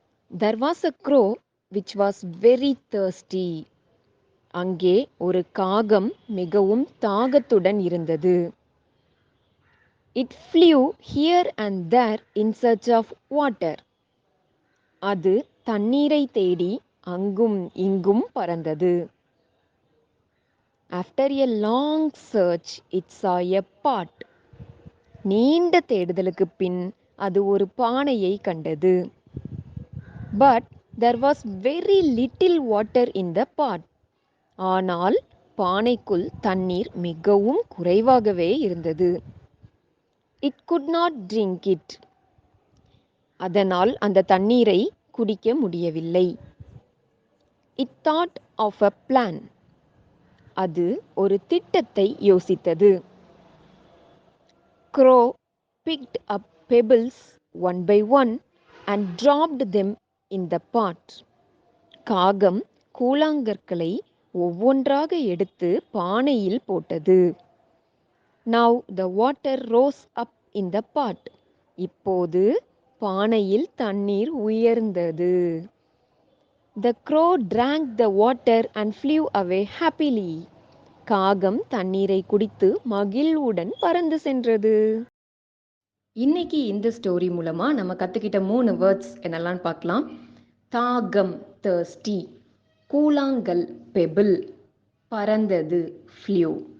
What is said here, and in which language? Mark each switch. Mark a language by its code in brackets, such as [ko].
[en] There was a crow which was very thirsty. [ta] அங்கே ஒரு காகம் மிகவும் தாகத்துடன் இருந்தது. [en] It flew here and there in search of water. [ta] அது தண்ணீரை தேடி அங்கும் இங்கும் பறந்தது. [en] After a long search, it saw a pot. [ta] நீண்ட தேடுதலுக்கு பின் அது ஒரு பானையை கண்டது. [en] But there was very little water in the pot. [ta] ஆனால் பானைக்குள் தண்ணீர் மிகவும் குறைவாகவே இருந்தது. [en] It could not drink it. [ta] அதனால் அந்த தண்ணீரை குடிக்க முடியவில்லை. [en] It thought of a plan. [ta] அது ஒரு திட்டத்தை யோசித்தது. [en] Crow picked up pebbles one by one and dropped them in the pot. [ta] காகம் கூழாங்கற்களை ஒவ்வொன்றாக எடுத்து பானையில் போட்டது. [en] Now the water rose up in the pot. [ta] இப்போது பானையில் தண்ணீர் உயர்ந்தது. [en] The crow drank the water and flew away happily. [ta] காகம் தண்ணீரை குடித்து மகிழ்வுடன் பறந்து சென்றது. இன்னைக்கு இந்த ஸ்டோரி மூலமா நம்ம கத்துக்கிட்ட 3 வேர்ட்ஸ் என்னெல்லாம் பார்க்கலாம். தாகம் thirsty, கூழாங்கல் pebble, பறந்தது flew.